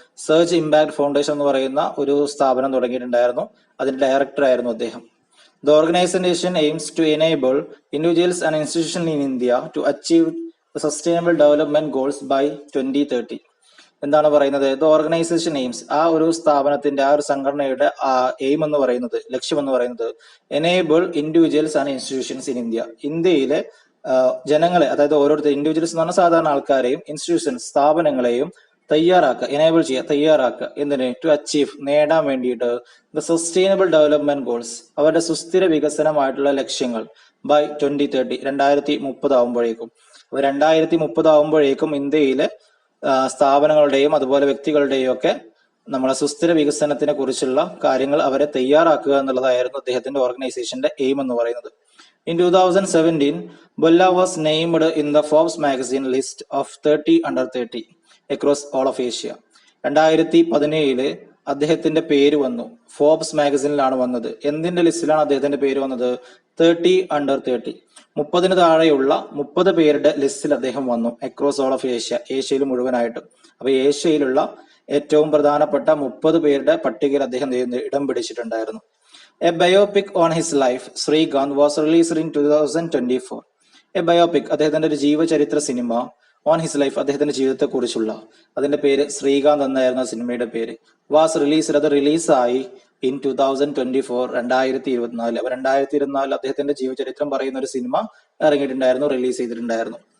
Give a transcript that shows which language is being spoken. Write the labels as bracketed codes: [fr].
[ml] Surge impact foundation എന്ന് പറയുന്ന ഒരു സ്ഥാപനം തുടങ്ങിയിട്ടുണ്ടായിരുന്നു. അതിന്റെ ഡയറക്ടർ ആയിരുന്നു അദ്ദേഹം. [en] The organization aims to enable individuals and institutions in India to achieve the sustainable development goals by 2030. [ml] എന്താണ് പറയുന്നത്? [en] the organisation aims, [ml] ആ ഒരു സ്ഥാപനത്തിന്റെ ആ ഒരു സംഘടനയുടെ എയിം എന്ന് പറയുന്നത്, ലക്ഷ്യം എന്ന് പറയുന്നത്, [en] enable individuals and institutions in India, [ml] ഇന്ത്യയിലെ ജനങ്ങളെ, അതായത് ഓരോരുത്തർ ഇൻഡിവിജ്വൽസ് എന്ന് പറഞ്ഞ സാധാരണ ആൾക്കാരെയും ഇൻസ്റ്റിറ്റ്യൂഷൻസ് സ്ഥാപനങ്ങളെയും എനേബിൾ ചെയ്യുക, എന്തിന്? [en] to achieve, [ml] നേടാൻ വേണ്ടിയിട്ട് [en] the sustainable development goals, [ml] അവരുടെ സുസ്ഥിര വികസനമായിട്ടുള്ള ലക്ഷ്യങ്ങൾ ബൈ 2030, 2030 ആവുമ്പോഴേക്കും. അപ്പൊ 2030 ആവുമ്പോഴേക്കും ഇന്ത്യയിലെ സ്ഥാപനങ്ങളുടെയും അതുപോലെ വ്യക്തികളുടെയും ഒക്കെ നമ്മളെ സുസ്ഥിര വികസനത്തിനെ കുറിച്ചുള്ള കാര്യങ്ങൾ അവരെ തയ്യാറാക്കുക എന്നുള്ളതായിരുന്നു അദ്ദേഹത്തിന്റെ ഓർഗനൈസേഷന്റെ എയിം എന്ന് പറയുന്നത്. [en] In 2017, Bolla was named in the Forbes magazine list of 30 under 30 across all of Asia. [ml] 2017 അദ്ദേഹത്തിന്റെ പേര് വന്നു, ഫോർബ്സ് മാഗസിനിലാണ് വന്നത്. എന്തിന്റെ ലിസ്റ്റിലാണ് അദ്ദേഹത്തിന്റെ പേര് വന്നത്? 30 under 30, 30 താഴെയുള്ള 30 പേരുടെ ലിസ്റ്റിൽ അദ്ദേഹം വന്നു. [en] across all of Asia, [ml] ഏഷ്യയിൽ മുഴുവനായിട്ടും. അപ്പൊ ഏഷ്യയിലുള്ള ഏറ്റവും പ്രധാനപ്പെട്ട 30 പേരുടെ പട്ടികയിൽ അദ്ദേഹം ഇടം പിടിച്ചിട്ടുണ്ടായിരുന്നു. [en] A biopic on his life, Srikanth, was released in 2024. A biopic, [ml] അദ്ദേഹത്തിന്റെ ഒരു ജീവചരിത്ര സിനിമ, [en] on his life, [ml] അദ്ദേഹത്തിന്റെ ജീവിതത്തെ കുറിച്ചുള്ള, അതിന്റെ പേര് ശ്രീകാന്ത് എന്നായിരുന്നു സിനിമയുടെ പേര്. [en] was released, [ml] അത് റിലീസായി ഇൻ 2024, 2024. അപ്പൊ 2024 അദ്ദേഹത്തിന്റെ ജീവചരിത്രം പറയുന്ന ഒരു സിനിമ ഇറങ്ങിയിട്ടുണ്ടായിരുന്നു, റിലീസ് ചെയ്തിട്ടുണ്ടായിരുന്നു.